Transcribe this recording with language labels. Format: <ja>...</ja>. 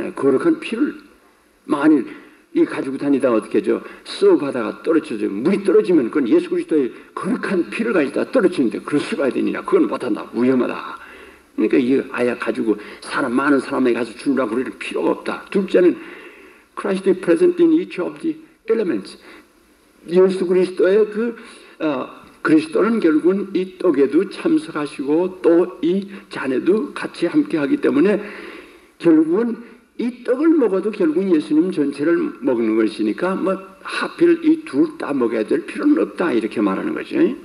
<ko>거룩한 피를 만일 이 가지고 다니다 어떻게 썩어가다가 떨어져서 물이 떨어지면 그건 예수 그리스도의 거룩한 피를 가지다가 떨어지는데 그럴 수가 되느냐? 그건 못한다. 위험하다. 그러니까 이거 아예 가지고 많은 사람에게 가서 주려고 그럴 필요가 없다. 둘째는</ko> <en>Christ is present in each of the elements.</en> <ko>예수 그리스도의 그리스도는 결국은 이 떡에도 참석하시고 또 이 잔에도 같이 함께하기 때문에 결국은 이 떡을 먹어도 결국은 예수님 전체를 먹는 것이니까 뭐 하필 이 둘 다 먹어야 될 필요는 없다 이렇게 말하는 거죠.</ko>